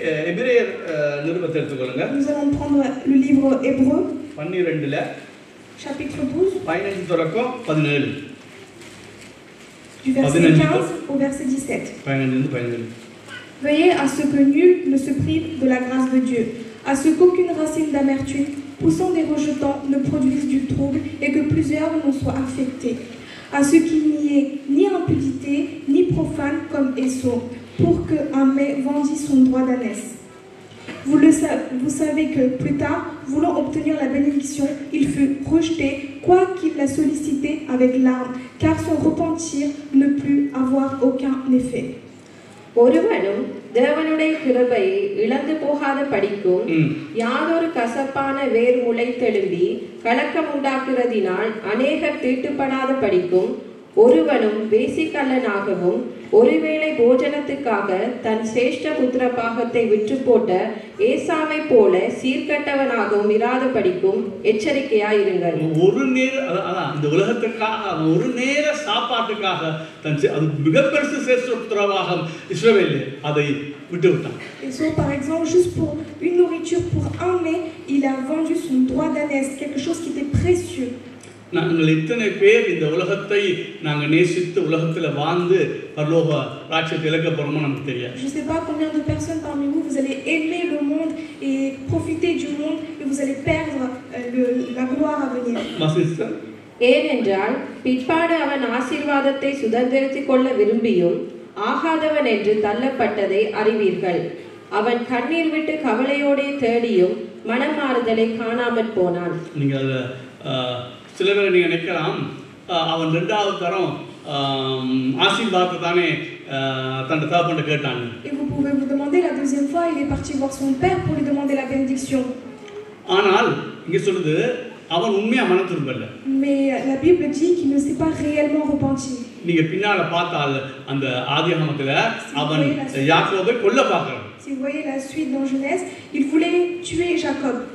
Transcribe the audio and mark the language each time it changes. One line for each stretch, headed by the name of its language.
Tamil: எபிரேயர் நிருபத்தை எடுத்துக்கொள்ளுங்க.
French: Nous allons prendre le livre Hébreu,
Tamil: 12ல
French: chapitre 12,
Tamil: 15 தொடக்கம் 17.
French: du verset 15 au verset 17. 15. Veillez à ce que nul ne se prive de la grâce de Dieu, à ce qu'aucune racine d'amertume poussant des rejetants ne produise du trouble et que plusieurs n'en soient affectés, à ce qu'il n'y ait ni impudité ni profane comme Esau, pour qu'un mets vendît son droit d'ânesse. Vous savez que plus tard, voulant obtenir la bénédiction, il fut rejeté, quoiqu'il la sollicité avec larmes, car son repentir ne put avoir aucun effet.
Tamil: ஒருவனும் தேவனுடைய கிருபையை இழந்து போகாத படிக்கும் யாதொரு கசப்பான வேர் முளைத்தெழும்பி கலக்கம் உண்டாக்குறதினால் அநேகர் தீட்டுப்படாத படிக்கும் ஒருவனும் வேசிக்கல்லனாகவும் ஒருவேளை போஜனத்துக்காக தன் சிரேஷ்ட புத்திர பாகத்தை விற்று போட்ட ஏசாவை போல சீர்கட்டவனாகவும் இராத படிக்கும் எச்சரிக்கையாயிருங்கள். ஒரு நேர இந்த உலகத்துக்காக ஒரு நேர சாப்பாட்டுக்காக தன் அது மிகப்பெரிய சிரேஷ்ட புத்திர பாகம் இஸ்ரவேல் அதை விட்டு விட்டான்.
French: Et so, par exemple, juste pour une nourriture pour un mets, il a vendu son droit d'ânesse, quelque chose qui était précieux.
Tamil: நாங்கள் இத்தனை பேர் இந்த உலகத்தை நாங்கள் நேசித்து உலகத்தில் வாழ்ந்து பரலோக ராஜ்யத்தை இழக்க போறோமோ நமக்கு தெரியாது.
French: Je sais pas combien de personnes parmi vous vous allez aimer le monde et profiter du monde et vous allez perdre la gloire à venir.
Tamil: ஏனென்றால் பிற்பாடு அவன் ஆசீர்வாதத்தை சுதந்திரித்துக் கொள்ள விரும்பியும் ஆகாதவன் என்று தள்ளப்பட்டதை அறிவீர்கள். அவன் கண்ணீர் விட்டு கவலையோடே தேடியும் மனமாறுதலை காணாமற் போனான். நீங்க சில பேர் நீங்க நினைக்கலாம், அவன் 2வது தரம் ஆசீர்வாதத்தை தானே தன் தகப்பன்கிட்ட கேட்டாங்க.
French: Et vous pouvez vous demander, la deuxième fois il est parti voir son père pour lui demander la bénédiction.
Tamil: ஆனால் இங்க சொல்லுது அவன் உண்மையா மனம் திரும்பல.
French: Mais la Bible dit qu'il ne s'est pas réellement repenti.
Tamil: நீங்க பின்னால பார்த்தால் அந்த ஆதியாகமத்துல அவன் யாக்கோபை கொல்ல பார்க்கறான்.
French: Si vous voyez la suite dans Genèse, il voulait tuer Jacob.